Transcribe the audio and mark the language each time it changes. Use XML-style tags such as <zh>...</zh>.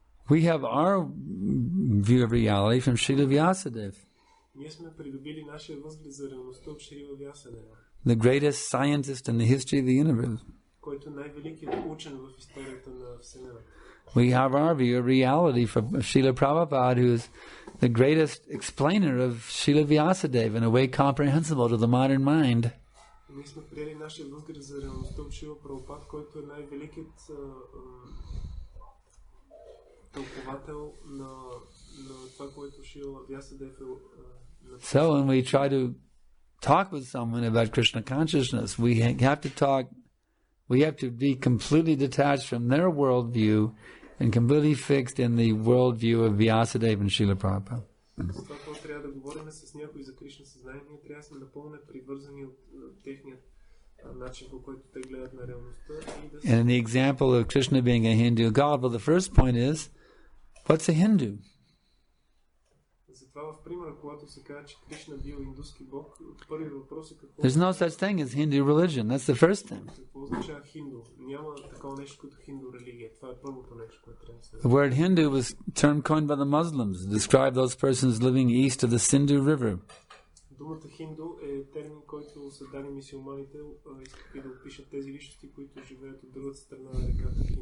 <en>We have our view of reality from Srila Vyasadeva.</en> <bg>Ние сме придобили нашия възглед за реалността от Шрила Вясадева.</bg> <en>The greatest scientist in the history of the universe.</en> <bg>Който е най-великият учен в историята на Вселената.</bg> <en>We have our view of reality from Srila Prabhupada, who is the greatest explainer of Srila Vyasadeva in a way comprehensible to the modern mind.</en> <bg>Ние сме приели нашия възглед за реалността от Шрила Прабхупад, който е най-великият тълковател на това, което Шрила Вясадев е</bg> <en>So when we try to talk with someone about Krishna consciousness, we have to be completely detached from their worldview and completely fixed in the worldview of Vyasadeva and Srila Prabhupada.</en> <bg>Когато трябва да говорим с някой за Кришна съзнание, ние трябва да сме напълно привързани от техният начин, по който те гледат на реалността.</bg> <en>And in the example of Krishna being a Hindu god, well, the first point is, what's a Hindu?</en> <bg>Затова в примера, когато се казва, че Кришна бил индуски бог, първият въпрос е какво...</bg> <en>There's no such thing as Hindu religion. That's the first thing.</en> <bg>Какво означава хинду? Няма такова нещо като хинду религия. Това е първото нещо, което трябва да се...</bg> <en>The word Hindu was term coined by the Muslims to describe those persons living east of the Sindhu River.</en> <bg>Думата хинду е термин, който са дали мюсюлманите и да опишат тези личности, които живеят от другата страна на реката Хинду.</bg>